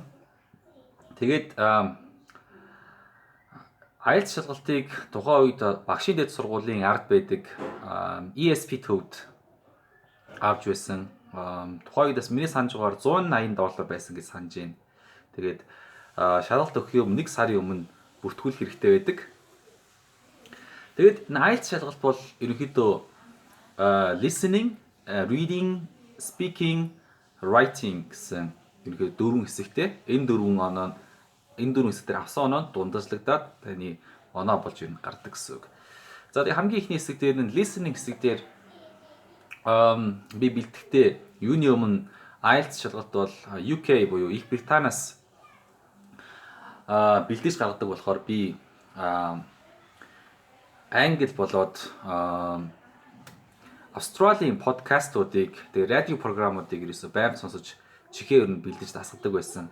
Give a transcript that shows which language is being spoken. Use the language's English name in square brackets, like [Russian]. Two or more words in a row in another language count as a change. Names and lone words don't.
[Mongolian] Тэгээд IELTS шалгалтыг тухайн үед багшийн дэд сургуулийн ард байдаг ESP төвд авч байсан. Тухайн үедээс миний санаж байгаагаар $180 байсан гэж санаж байна. Тэгээд шалгалт өгөх юм 1 сарын өмнө бүртгүүлэх хэрэгтэй байдаг. Тэгээд IELTS шалгалт бол ерөнхийдөө [English] listening, reading, speaking, writing [Mongolian] гэсэн ерөнхийдөө 4 хэсэгтэй. Энэ 4 хэсгээр авсан оноо дундажлагдаад таны оноо болж ер нь гардаг гэсэн үг. За тэгээд хамгийн ихний хэсэг дээр нь listening хэсэг дээр би бэлтгэхдээ юуны өмнө IELTS шалгалт бол UK буюу Их Британаас бэлдэж гаргадаг болохоор би англи болоод Австралийн подкастуудыг тэгээ радио програмуудыг ерөөсөй байнга сонсож чихээ ер нь бэлдэж дасгадаг байсан.